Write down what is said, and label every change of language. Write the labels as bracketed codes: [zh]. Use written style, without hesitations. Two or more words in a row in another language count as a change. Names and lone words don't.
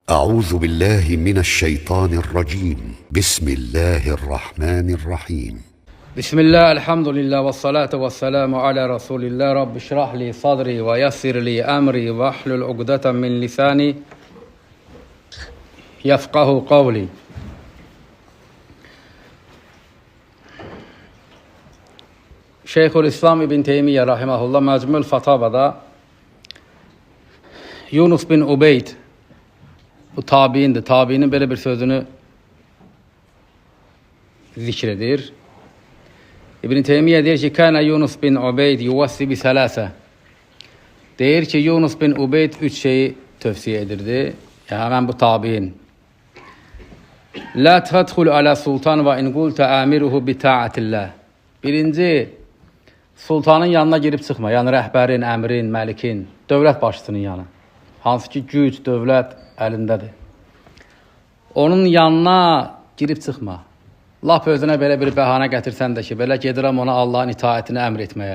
[ar] أعوذ بالله من الشيطان الرجيم بسم الله الرحمن الرحيم بسم الله الحمد لله والصلاة والسلام على رسول الله رب اشرح لي صدري ويسر لي أمري واحلل عقدة من لساني يفقه قولي. [az] Şeyhülislam İbn Teymiyyə rahimehullah Məcmul Fatavada Yunus bin Ubeyd, bu tabiindir. Tabiinin belə bir sözünü zikr edir. İbn Teymiyyə deyir ki, [ar] كان يونس بن عبيد يوصي بثلاثة. [az] Deyir ki, Yunus bin Ubeyd üç şeyi tövsiyə edirdi. Hemen bu tabiin. [ar] لا تدخل على سلطان وإن قلت آمره بطاعة الله. [az] Birinci, sultanın yanına girib çıxma. Yəni rəhbərin, əmrin, məlikin, dövlət başçısının yanı. Hansı ki, güc, dövlət əlindədir. Onun yanına girib çıxma. Lap özünə belə bir bəhanə gətirsən də ki, belə gedirəm ona Allahın itaətini əmr etməyə.